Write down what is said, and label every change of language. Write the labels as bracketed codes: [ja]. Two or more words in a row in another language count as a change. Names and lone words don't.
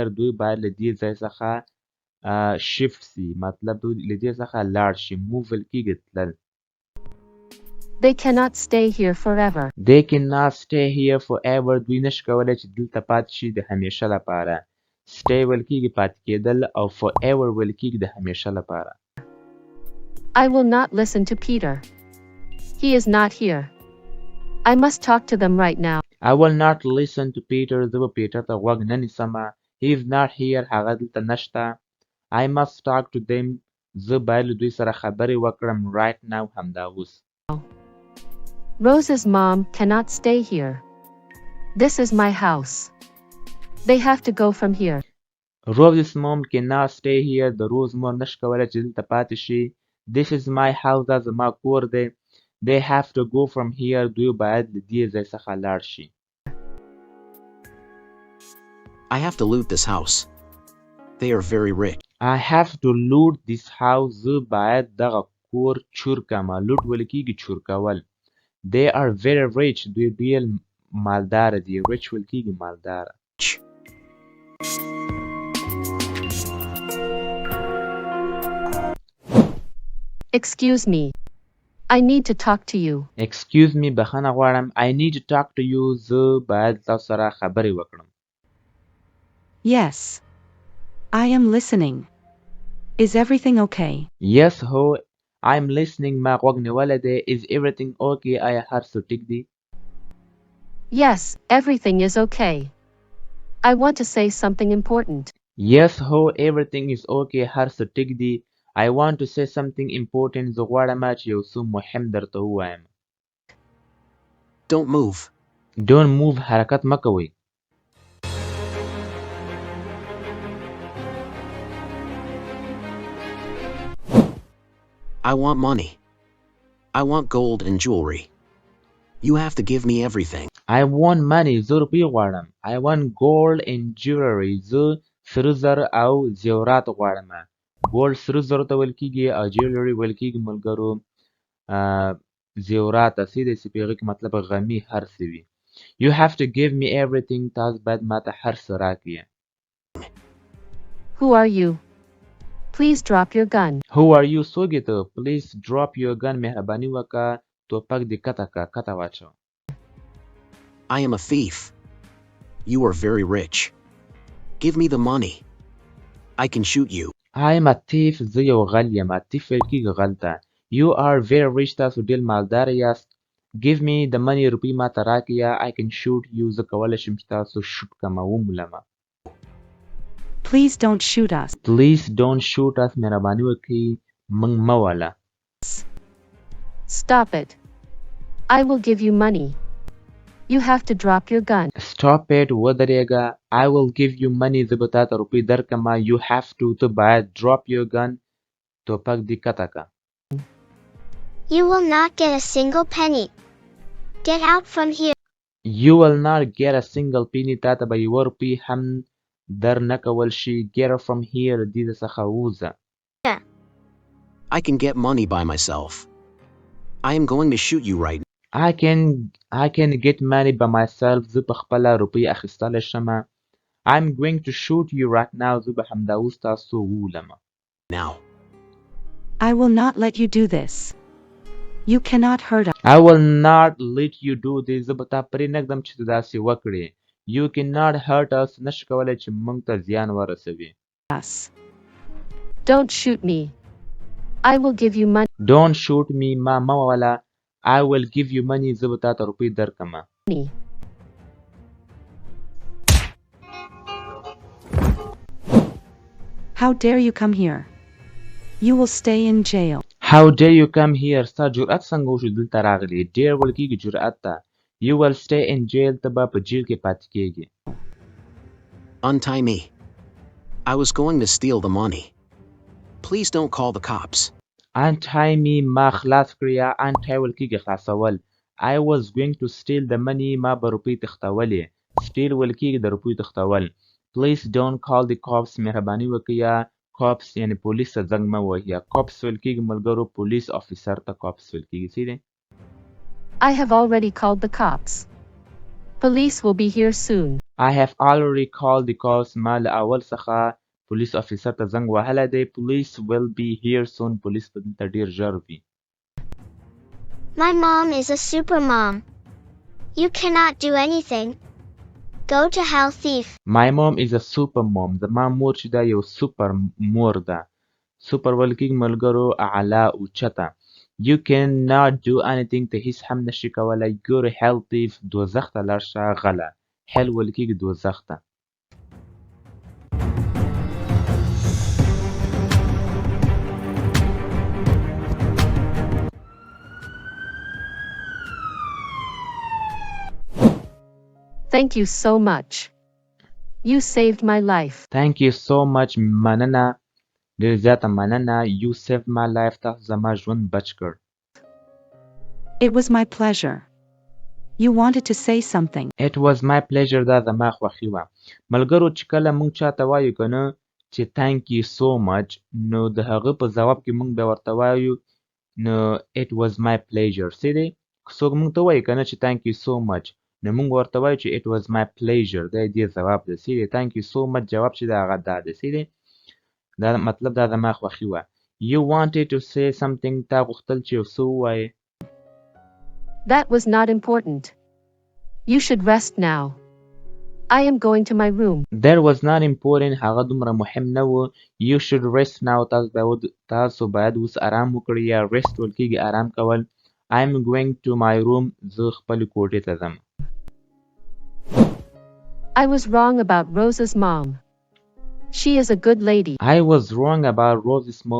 [ps] دوی باید له دې ځای څخه shift سي. مطلب دوی له دې څخه لاړ شي. move ویل کېږي تلل. [en] They cannot stay here forever. They cannot stay here forever. [ps] دوی نشي کولی چې دلته پاتې شي د همیشه لپاره. stay ویل کېږي پاتې کېدل او forever ویل کېږي د همیشه لپاره. [en] I will not listen to Peter. He is not here. I must talk to them right now. I will not listen to Peter. [ps] زه به پیټر ته غوږ نه نیسم. [en] He is not here. [ps] هغه دلته نشته. [en] I must talk to them. [ps] زه باید له دوی سره خبرې وکړم [en] right now [ps] همدا اوس. [en] Rose's mom cannot stay here. This is my house. They have to go from here. Rose's mom cannot stay here. [ps] د روز مور نشي کولی چې دلته پاتې شي. [en] This is my house. [ps] دا زما کور دی. [en] They have to go from here. [ps] دوی باید له دې ځای څخه لاړ شي. [en] I have to loot this house. They are very rich. I have to loot this house. [ps] زه باید دغه کور چور کړم. لوټ ویل کېږي چور کول. [en] They are very rich. [ps] دوی ډېر مالداره دي. rich ویل کېږي مالداره. [en] Excuse me. I need to talk to you. Excuse me. [ps] بخښنه غواړم. [en] I need to talk to you. [ps] زه باید تاسو سره خبرې وکړم. [en] Yes. I am listening. Is everything okay? Yes, ho. I'm listening. [ps] ما غوږ نیولی دی. [en] Is everything okay? [ps] آیا هر څه ټیک دی؟ [en] Yes, everything is okay. I want to say something important. Yes, ho. Everything is okay. [ps] هر څه ټیک دی. [en] I want to say something important. [ps] زه غواړم چې یو څه مهم درته ووایم. [en] Don't move. Don't move. [ps] حرکت مه کوئ. [en] I want money. I want gold and jewelry. You have to give me everything. I want money. [ps] زه روپۍ غواړم. [en] I want gold and jewelry. [ps] زه سره زر او زیورات غواړم. gold سره زر ته ویل کیږي او jewelry ویل کیږي ملګرو زیورات څه دی چې په هغې کې مطلب غمي هر څه وي. [en] You have to give me everything. [ps] تاسو باید ماته هر څه راکړئ. [en] Who are you? Please drop your gun. Who are you? [ps] څوک یې ته؟ [en] Please drop your gun. [ps] مهرباني وکړه توپک دې کته کړه کته واچوه. [en] I am a thief. You are very rich. Give me the money. I can shoot you. I am a thief. [ps] زه یو غل یم. thief ویل کیږي غل ته. [en] You are very rich. [ps] تاسو ډېر مالدار یاست. [en] Give me the money. [ps] روپۍ ماته راکړه. [en] I can shoot you. [ps] زه کولی شم چې تاسو شوټ کړم ومولمه. [en] Please don't shoot us. Please don't shoot us. [ps] مهرباني وکړئ موږ مه وله. [en] Stop it. I will give you money. You have to drop your gun. Stop it. ودرېږه. I will give you money. [ps] زه به تاته روپۍ درکړم. [en] You have to. [ps] ته باید [en] drop your gun. [ps] توپک دې کته کړه. [en] You will not get a single penny. Get out from here. You will not get a single penny. [ps] تاته به یوه روپۍ هم در نه کول شي. [en] Get out from here. [ps] دې څخه ووځه. [en] I can get money by myself. I am going to shoot you right now. I can get money by myself. [ps] زه په خپله روپۍ اخیستلی شم. [en] I'm going to shoot you right now. [ps] زه به همدا اوس تاسو وولم. [en] Now. I will not let you do this. You cannot hurt us. I will not let you do this. [ps] زه به تا پرې نږدم چې ته داسې وکړې. [en] You cannot hurt us. [ps] نشي کولی چې موږ ته زیان ورسوي. [en] Don't shoot me. I will give you money. Don't shoot me. [ps] ما مه وله. [en] I will give you money. [ps] زه به تاته روپۍ درکړم. [en] How dare you come here? You will stay in jail. How dare you come here? [ps] ستا جرأت څنګه وشو دلته راغلی؟ ډېر ویل کېږي جرأت ته. [en] You will stay in jail. [ps] ته به په جیل کې پاتې کېږي. [en] Untie me. I was going to steal the money. Please don't call the cops. Untie me. [ps] ما خلاص کړه یا untie ویل کېږي خلاصول. [en] I was going to steal the money. [ps] ما به روپۍ تښتولې. steal ویل کېږي د روپیو تښتول. [en] Please don't call the cops. [ps] مهرباني وکړه یا cops یعنی پولیس ته زنګ مه وهئ. یا cops ویل کېږي ملګرو پولیس افیسر ته cops ویل کېږي. څه دی؟ [en] I have already called the cops. Police will be here soon. I have already called the cops. [ps] ما له اول څخه پولیس افیسر ته زنګ وهلی دی. [en] Police will be here soon. [ps] پولیس به دلته ډېر ژر وي. [en] My mom is a super mom. You cannot do anything. Go to hell, thief. My mom is a super mom. [ps] زما مور چې دا یو سوپر مور ده. سوپر ویل کېږي ملګرو اعلی اوچته. [en] You cannot do anything. [ps] ته هیڅ هم نشي کولی. [en] Go to hell, thief. [ps] دوزخ ته لاړ شه غله. hell ویل کېږي دوزخ ته. [en] Thank you so much. You saved my life. Thank you so much. [ps] مننه. ډېر زیاته مننه. [en] You saved my life. [ps] تاسو زما ژوند بچ کړ. [en] It was my pleasure. You wanted to say something. It was my pleasure. [ps] دا زما خوښي وه. ملګرو چې کله موږ چاته وایو که نه چې [en] thank you so much [ps] نو د هغه په ځواب کې موږ بیا ورته وایو نو [en] it was my pleasure. [ps] څه دی؟ څوک موږ ته وایي که نه چې [en] thank you so much [ps] نو موږ ورته وایو چې [en] it was my pleasure. [ps] دا دې ځواب دی. څه دی؟ [en] thank you so much [ps] جواب چې دی هغه دا دی. څه دی؟ دا مطلب دا زما خوښي وه. [en] You wanted to say something. [ps] تا غوښتل چې یو څه ووایې. [en] That was not important. You should rest now. I am going to my room. That was not important. [ps] هغه دومره مهم نه و. [en] You should rest now. [ps] تاسو باید اوس آرام وکړئ یا rest ویل کېږي آرام کول. [en] I am going to my room. [ps] زه خپلې کوټې ته ځم. [en] I was wrong about Rosa's mom. She is a good lady. I was wrong about Rose's mom.